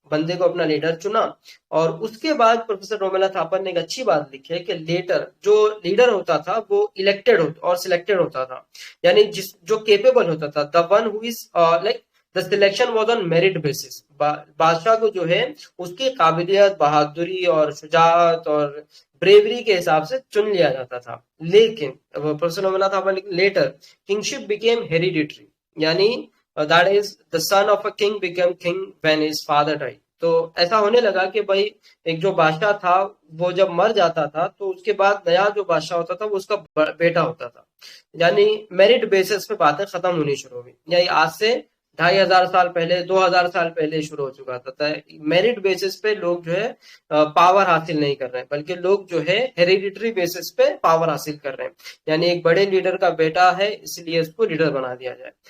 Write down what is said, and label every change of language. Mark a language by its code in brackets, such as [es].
[ur] بندے کو اپنا لیڈر چنا، اور اس کے بعد پروفیسر رومیلا تھاپر نے ایک اچھی بات لکھی ہے کہ لیٹر جو لیڈر ہوتا تھا وہ الیکٹڈ اور سلیکٹڈ ہوتا تھا، یعنی جو کیپیبل ہوتا تھا، [en] the one who is like the selection was on merit basis, [ur] بادشاہ کو جو ہے اس کی قابلیت، بہادری اور شجاعت اور بریوری کے حساب سے چن لیا جاتا تھا. [en] لیکن professor Romila Thapar later kingship became hereditary, یعنی that is the son of a king became king when his father died. [ur] تو ایسا ہونے لگا کہ بھائی ایک جو بادشاہ تھا وہ جب مر جاتا تھا تو اس کے بعد نیا جو بادشاہ ہوتا تھا وہ اس کا بیٹا ہوتا تھا، یعنی میرٹ بیسس پہ باتیں ختم ہونی شروع ہوئی. یعنی آج سے 2500 سال پہلے، 2000 سال پہلے شروع ہو چکا تھا. میرٹ بیسس پہ لوگ جو ہے پاور حاصل نہیں کر رہے ہیں، بلکہ لوگ جو ہے ہیریڈیٹری بیسس پہ پاور حاصل کر رہے ہیں، یعنی ایک بڑے لیڈر کا بیٹا ہے اس لیے اس کو لیڈر بنا دیا جائے.